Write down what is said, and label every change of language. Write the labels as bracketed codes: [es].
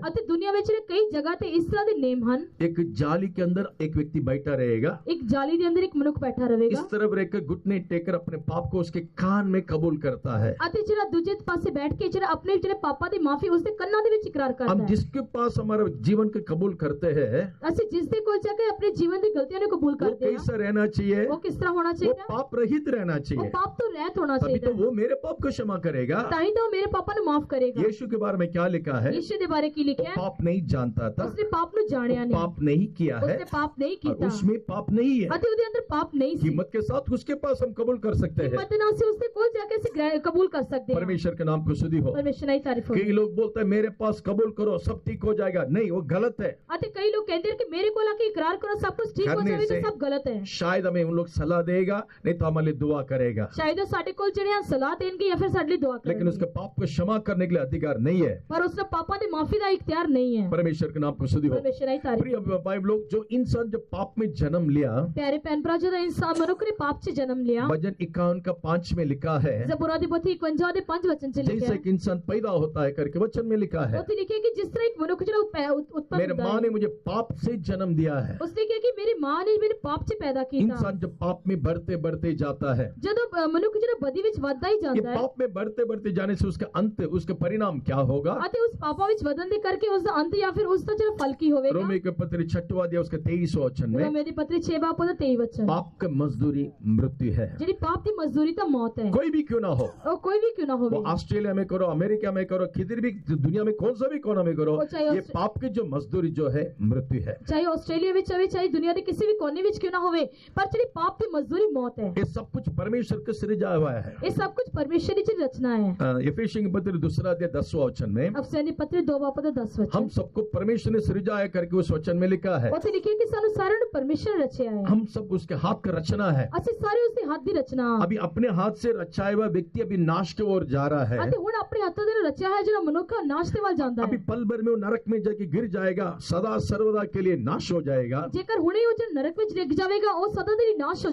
[pa] ਅਤੇ ਦੁਨੀਆ ਵਿੱਚ ਜਿਹੜੇ ਕਈ ਜਗ੍ਹਾ ਤੇ ਇਸ ਤਰ੍ਹਾਂ ਦੇ ਨਿਯਮ ਹਨ। [hi] एक जाली के अंदर एक व्यक्ति बैठा रहेगा, [pa] ਇੱਕ ਜਾਲੀ ਦੇ ਅੰਦਰ ਇੱਕ ਮਨੁੱਖ ਬੈਠਾ ਰਹੇਗਾ [hi] इस तरफ रहकर घुटने टेकर अपने पाप को उसके कान में कबूल करता है। [pa] ਅਤੇ ਜਿਹੜਾ ਦੂਜੇ ਪਾਸੇ ਬੈਠ ਕੇ ਜਿਹੜਾ ਆਪਣੇ ਜਿਹੜੇ ਪਾਪਾਂ ਦੀ ਮਾਫੀ ਉਸਦੇ ਕੰਨਾਂ ਦੇ ਵਿੱਚ ਇਕਰਾਰ ਕਰਦਾ [hi] हम [pa] ਹੈ। [hi] जिसके पास हमारा जीवन को कबूल करते हैं, [pa] ਅਸੀਂ ਜਿਸ ਦੇ ਕੋਲ ਜਾ ਕੇ ਆਪਣੇ ਜੀਵਨ ਦੀ ਗਲਤੀਆਂ ਨੂੰ ਕਬੂਲ [hi] वो [pa] ਕਰਦੇ ਹਾਂ [hi] कैसा रहना चाहिए? [pa] ਉਹ ਕਿਸ ਤਰ੍ਹਾਂ ਹੋਣਾ [hi] वो [pa] ਚਾਹੀਦਾ? [hi] पाप रहित रहना [pa] ਉਹ [hi] चाहिए। [pa] ਪਾਪ ਤੋਂ ਰਹਿਤ ਹੋਣਾ [hi] तभी [pa] ਚਾਹੀਦਾ [hi] तो वो मेरे पाप को क्षमा करेगा। [pa] ਤਾਂ ਹੀ ਤਾਂ ਉਹ ਮੇਰੇ ਪਾਪਾਂ ਨੂੰ ਮਾਫ ਕਰੇਗਾ। [hi] यीशु के बारे में क्या लिखा है? [pa] ਯੀਸ਼ੂ ਦੇ ਬਾਰੇ ਕੀ [hi] वो [pa] ਲਿਖਿਆ ਹੈ? [hi] पाप नहीं जानता था, [pa] ਉਸਨੇ ਪਾਪ ਨੂੰ ਜਾਣਿਆ [hi] वो [pa] ਨਹੀਂ, [hi] पाप नहीं किया है, [pa] ਉਸਨੇ ਪਾਪ ਨਹੀਂ [hi] और [pa] ਕੀਤਾ [hi] उसमें पाप नहीं है। [pa] ਅਤੇ ਉਹਦੇ ਅੰਦਰ ਪਾਪ ਨਹੀਂ ਸੀ। [hi] हिम्मत के साथ उसके पास हम कबूल कर सकते हैं। [pa] ਹਿੰਮਤ ਨਾਲ ਅਸੀਂ ਉਸਦੇ ਕੋਲ ਜਾ ਕੇ ਅਸੀਂ ਕਬੂਲ ਕਰ ਸਕਦੇ ਹਾਂ। [hi] परमेश्वर के नाम को स्तुति हो। [pa] ਪਰਮੇਸ਼ਰ ਦੀ ਤਾਰੀਫ ਹੋਵੇ। [hi] कई लोग बोलते हैं मेरे पास कबूल करो सब ठीक हो जाएगा। नहीं, वो गलत है। [pa] ਅਤੇ ਕਈ ਲੋਕ ਕਹਿੰਦੇ ਨੇ ਕਿ ਮੇਰੇ ਕੋਲ ਆ ਕੇ ਇਕਰਾਰ ਕਰੋ ਸਭ ਕੁਝ ਠੀਕ ਹੋ [hi] करने [pa] ਜਾਵੇ [hi] से [pa] ਤਾਂ ਸਭ ਗਲਤ ਹੈ। [hi] शायद हमें उन लोग सलाह देगा, नहीं तो हमारे लिए दुआ करेगा, [pa] ਸ਼ਾਇਦ ਉਹ ਸਾਡੇ ਕੋਲ ਜਿਹੜੇ ਹਨ ਸਲਾਹ ਦੇਣਗੇ ਜਾਂ ਫਿਰ ਸਾਡੇ ਲਈ ਦੁਆ [hi] लेकिन [pa] ਕਰਨਗੇ, [hi] उसके पाप को क्षमा करने के लिए अधिकार नहीं है। [pa] ਪਰ ਉਸ ਦਾ ਪਾਪਾਂ ਦੀ ਮਾਫੀ ਦਾ ਇਖਤਿਆਰ ਨਹੀਂ ਹੈ। [hi] परमेश्वर के नाम को स्तुति हो। [pa] ਪਰਮੇਸ਼ਰ ਦੀ ਤਾਰੀਫ। [hi] प्रिय भाई लोग, जो इंसान जो पाप में जन्म लिया, [pa] ਪਿਆਰੇ ਭੈਣ ਭਰਾ, ਜਦੋਂ ਇਨਸਾਨ ਮਨੁੱਖ ਨੇ ਪਾਪ 'ਚ ਜਨਮ ਲਿਆ, [hi] भजन 51 का 5 में लिखा है, [pa] ਜ਼ਬੂਰ ਦੀ ਪੋਥੀ 51 ਦੇ 5 ਵਚਨ 'ਚ ਲਿਖਿਆ [hi] जैसे [pa] ਹੈ। [hi] एक इंसान पैदा होता है करके वचन में लिखा है, [pa] ਉੱਥੇ ਲਿਖਿਆ ਕਿ ਜਿਸ ਤਰ੍ਹਾਂ ਇੱਕ ਮਨੁੱਖ ਜਿਹੜਾ ਉਤਪੰਨ [hi] मेरे [pa] ਹੁੰਦਾ [hi] माँ ने [pa] ਹੈ, [hi] मुझे पाप से जन्म दिया है। [pa] ਉਸਨੇ ਕਿਹਾ ਕਿ ਮੇਰੀ ਮਾਂ ਨੇ ਮੈਨੂੰ ਪਾਪ 'ਚ ਪੈਦਾ ਕੀਤਾ। [hi] इंसान जब पाप में बढ़ते बढ़ते जाता है, [pa] ਜਦੋਂ ਮਨੁੱਖ ਜਿਹੜਾ ਬਦੀ ਵਿੱਚ ਵੱਧਦਾ ਹੀ [hi] ये [pa] ਜਾਂਦਾ ਹੈ [hi] पाप में बढ़ते बढ़ते जाने से उसका अंत, उसका परिणाम क्या होगा? [pa] ਅਤੇ ਉਸ ਪਾਪਾਂ ਵਿੱਚ ਵਧਣ ਦੇ ਕਰਕੇ ਉਸ ਦਾ ਅੰਤ ਜਾਂ ਫਿਰ ਉਸ ਦਾ ਜਿਹੜਾ ਫਲ ਕੀ ਹੋਵੇਗਾ। [hi] रोमी के पत्र 6वां अध्याय उसके 23वां वचन में, [pa] ਰੋਮੀਓ ਦੀ ਪੱਤਰੀ 6 ਬਾਬ ਉਹਦਾ 23 ਵਚਨ, [hi] पाप का मजदूरी मृत्यु है। [pa] ਜਿਹੜੀ ਪਾਪ ਦੀ ਮਜ਼ਦੂਰੀ ਤਾਂ ਮੌਤ ਹੈ। [hi] कोई भी क्यों ना हो, [pa] ਉਹ ਕੋਈ ਵੀ ਕਿਉਂ ਨਾ ਹੋਵੇ, [hi] वो ऑस्ट्रेलिया में करो, अमेरिका में करो, किधर भी दुनिया में कौन सा भी कोना में करो, वो चाहे ये पाप की जो मजदूरी जो है मृत्यु है। [pa] ਚਾਹੇ ਆਸਟ੍ਰੇਲੀਆ ਵਿੱਚ ਹੋਵੇ ਚਾਹੇ ਦੁਨੀਆ ਦੇ ਕਿਸੇ ਵੀ ਕੋਨੇ ਵਿੱਚ ਕਿਉਂ ਨਾ ਹੋਵੇ, ਪਰ ਜਿਹੜੀ ਪਾਪ ਦੀ ਮਜ਼ਦੂਰੀ ਮੌਤ ਹੈ। [hi] ये सब कुछ परमेश्वर का सृजा हुआ है। [pa] ਇਹ ਸਭ ਕੁਝ ਪਰਮੇਸ਼ਰ ਦੀ ਜਿਹੜੀ ਰਚਨਾ ਹੈ। [hi] इफिसियों के पत्र 2 अध्याय 10वां वचन में, [pa] ਅਫਸਰ ਦੀ ਪੱਤਰੀ 2 ਬਾਬ ਉਹਦਾ 10 ਵਚਨ, [hi] हम सबको परमेश्वर ने सृजाया करके उस वचन में लिखा है। [pa] ਉੱਥੇ ਲਿਖਿਆ ਕਿ ਸਾਨੂੰ ਸਾਰਿਆਂ ਨੂੰ ਪਰਮੇਸ਼ਰ ਨੇ ਰਚਿਆ ਹੈ। [hi] हम सब उसके हाथ का रचना है। [pa] ਅਸੀਂ ਸਾਰੇ ਉਸਦੇ ਹੱਥ ਦੀ ਰਚਨਾ ਹਾਂ। [hi] अभी अपने हाथ से रचाया हुआ व्यक्ति अभी नाश की ओर जा रहा है। [pa] ਅਤੇ ਹੁਣ ਆਪਣੇ ਹੱਥਾਂ ਦੇ ਨਾਲ ਰਚਿਆ ਹੈ ਜਿਹੜਾ ਮਨੁੱਖ ਨਾਸ਼ ਦੇ ਵੱਲ ਜਾਂਦਾ [hi] अभी [pa] ਹੈ। [hi] पल भर में वो नरक में जाके गिर जाएगा, सदा सर्वदा के लिए नाश हो जाएगा। [pa] ਜੇਕਰ ਹੁਣੇ ਉਹ ਜਿਹੜਾ ਨਰਕ ਵਿੱਚ ਡਿੱਗ ਜਾਵੇਗਾ ਉਹ ਸਦਾ ਦੇ ਲਈ ਨਾਸ਼ ਹੋ